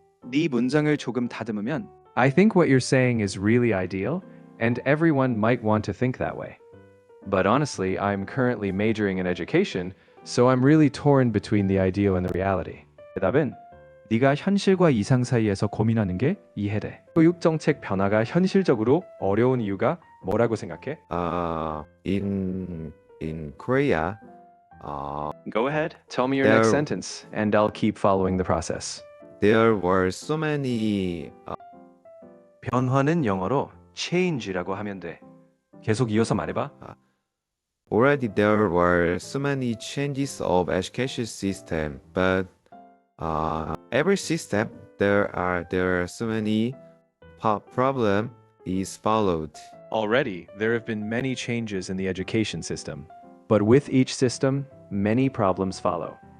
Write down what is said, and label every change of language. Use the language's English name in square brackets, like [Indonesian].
[Korean] 네 문장을 조금 다듬으면 [English] I think what you're saying is really ideal, and everyone might want to think that way. But honestly, I'm currently majoring in education, so I'm really torn between the ideal and the reality. [Korean] 대답은 네가 현실과 이상 사이에서 고민하는 게 이해돼. 교육 정책 변화가 현실적으로 어려운 이유가 뭐라고 생각해? [English] In Korea, Go ahead. Tell me your next sentence, and I'll keep following the process. there were so many [Korean] 변화는 영어로 change라고 하면 돼. 계속 이어서 말해봐. [English] already there were so many changes of education system, but every system there are so many problem is followed. Already, there have been many changes in the education system, but with each system, many problems follow.